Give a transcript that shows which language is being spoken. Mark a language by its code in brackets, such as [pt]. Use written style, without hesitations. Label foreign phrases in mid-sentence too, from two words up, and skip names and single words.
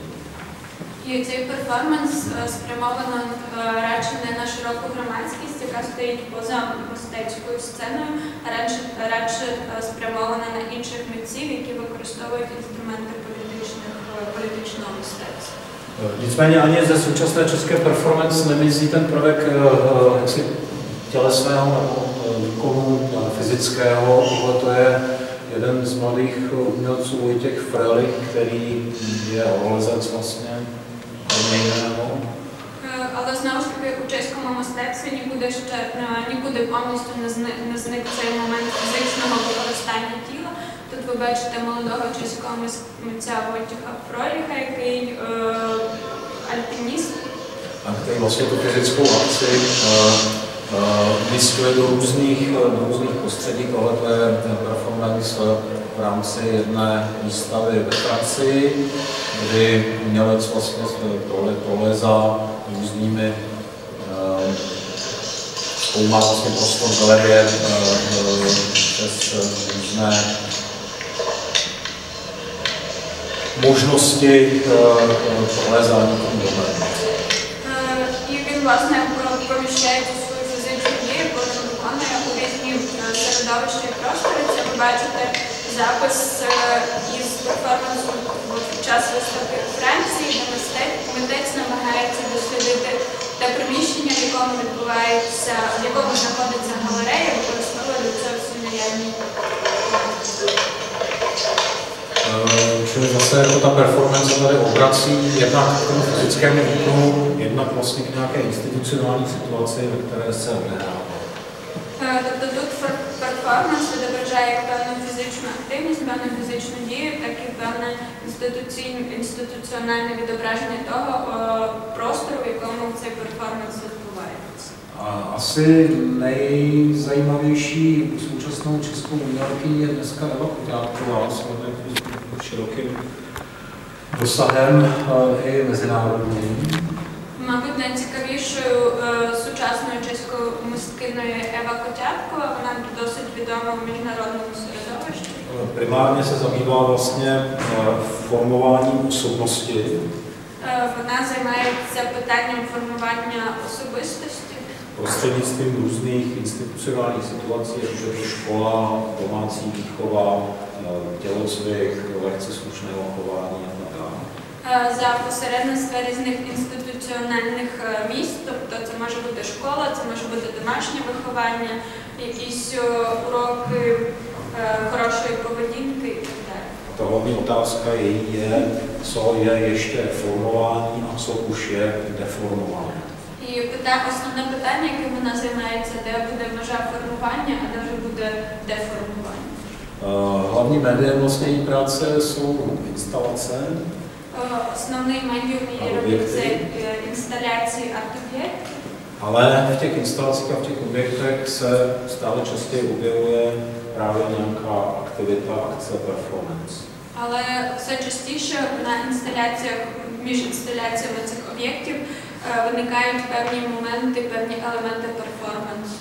[uk] І цей перформанс спрямовано радше не на широку громадськість, яка стоїть поза мистецькою сценою, а радше спрямовано на інших митців, які використовують інструменти політичного мистецтва. [cs] Nicméně ani ze současné české performance nemizí ten prvek jaksi tělesného nebo výkonu fyzického. Tohle to je jeden z mladých umělců Vojtěch Frelich, který je horolezec vlastně kromě jiného. [uk] Але знову ж таки у чеському мистецтві нікуди повністю не зник цей момент фізичного використання тіла. Тут ви бачите молодого чеського митця Войtěcha Frölicha, який альпініст. [cs] A který vlastně tu fyzickou akci umístuje do různých prostředí. Tohle je performance v rámci jedné výstavy ve Francii, kdy umělec vlastně prolézá různými, zkoumá vlastně prostor galerie přes různé možnosti prolézání tomu doménu. [uk] І він, власне, поміщає свою фізичну дію, коли виконує у різні середовища і простори. Це ви бачите запис із перформансу під час виставки у Франції, де митець намагається дослідити те приміщення, в якому відбувається, в якому знаходиться галерея, використовує для цього всі наявні. [cs] Čili zase jako ta performance tady obrací jednak k tomu fyzickému výkonu, jednak vlastně k nějaké institucionální situaci, ve které se odehrává. [uk] Тобто тут перформанс відображає як певну фізичну активність, певну фізичну дію, так і певне інституціональне відображення того простору, в якому цей перформанс відбувається. [cs] Asi nejzajímavější současnou českou umělkyní je dneska Eva Koťátková s širokým dosahem i mezinárodním. [uk] Мабуть, найцікавішою сучасною чеською мисткиною Ева Котяткова, вона досить відома в міжнародному середовищі. [cs] Primárně se zabývá vlastně formováním osobnosti. [uk] Вона займається питанням формування особистості. [cs] prostřednictvím různých institucionálních situací, jako je to škola, domácí výchova, tělocvik, lekce slušného chování a tak dále. [uk] За посередництва різних інституціональних місць, тобто це може бути школа, це може бути домашнє виховання, якісь уроки хорошої поведінки і так далі. [cs] Ta hlavní otázka je, co je ještě formování a co už je deformování. [uk] І основне питання, яке вона займається, де буде межа формування, а де вже буде деформування. [cs] Hlavní médiem vlastně její práce jsou instalace. [uk] Основний медіум її робить це інсталяції арт-об'єктів. [cs] Ale v těch instalacích a v těch objektech se stále častěji objevuje právě nějaká aktivita, akce, performance. [uk] Але все частіше на інсталяціях, між інсталяціями цих об'єктів виникають певні моменти, певні елементи перформансу.